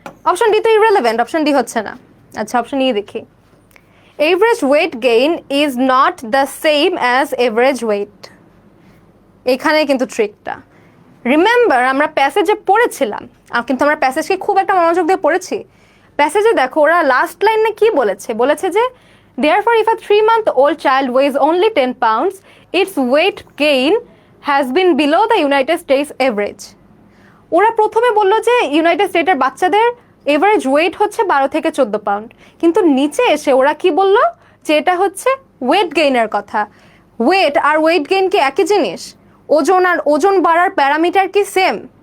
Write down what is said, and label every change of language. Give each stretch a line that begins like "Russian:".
Bangla: Option D তো irrelevant, option D হচ্ছে না। আচ্ছা অপশন ই দেখি।
English: average weight gain is not the same as average weight,
Bangla: এখানে কিন্তু ট্রিকটা। রিমেম্বার আমরা প্যাসেজে পড়েছিলাম, কিন্তু আমরা প্যাসেজকে খুব একটা মনোযোগ দিয়ে পড়েছি। প্যাসেজে দেখো ওরা লাস্ট লাইনে কি বলেছে, বলেছে যে
English: therefore if a 3-month-old child weighs only 10 pounds its weight gain has been below the United States average।
Bangla: ওরা প্রথমে বললো যে ইউনাইটেড স্টেটের বাচ্চাদের এভারেজ ওয়েট হচ্ছে 12 থেকে 14 পাউন্ড, কিন্তু নিচে এসে ওরা কি বললো যে এটা হচ্ছে ওয়েট গেইনের কথা। ওয়েট আর ওয়েট গেইন কি একই জিনিস? ওজন আর ওজন বাড়ার প্যারামিটার কি সেম?